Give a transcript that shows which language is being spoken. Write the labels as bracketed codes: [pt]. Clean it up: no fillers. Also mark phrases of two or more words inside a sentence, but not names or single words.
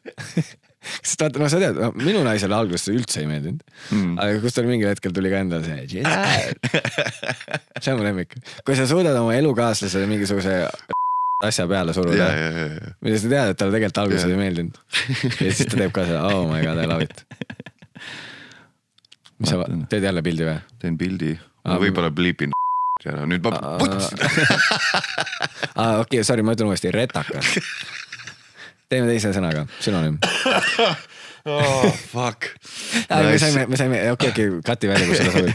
[et] Sest vaata, sa tead, minu naisele alguses see üldse ei meeldinud. Aga kus tal mingil hetkel tuli ka endal see Jesus. See on mu lemmik. Kui sa suudad oma elukaaslasele mingisuguse asja peale suruda, mida sa tead, et talle tegelikult alguses ei meeldinud. Ja siis ta teeb ka seda, [en] oh my god, I love it. [et] Mis sa teed jälle pildi või? Teen pildi. Võib-olla bliipin nüüd ma putsin. Okei, sorry, ma ütlen uuesti, retakas. Teeme teise sõnaga, sünonym. Fuck. Me saime, okei, kati välja, kus seda sobib.